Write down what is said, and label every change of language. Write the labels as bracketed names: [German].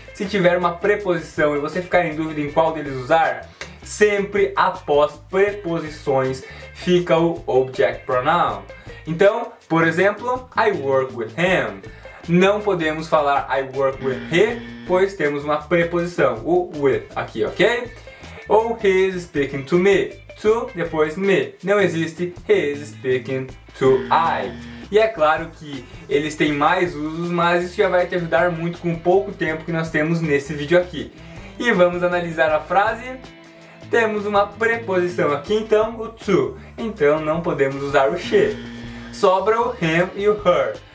[Portuguese] Se tiver uma preposição e você ficar em dúvida em qual deles usar, sempre após preposições fica o object pronoun. Então, por exemplo, [English] I work with him. [Portuguese] Não podemos falar [English] I work with he, [Portuguese] pois temos uma preposição, o with aqui, ok? Ou [English] he is speaking to me. To, [Portuguese] depois [English] me. [Portuguese] Não existe [English] he is speaking to I. [Portuguese] E é claro que eles têm mais usos, mas isso já vai te ajudar muito com o pouco tempo que nós temos nesse vídeo aqui. E vamos analisar a frase. Temos uma preposição aqui, então o to. Então não podemos usar o she. Sobra o him e o her.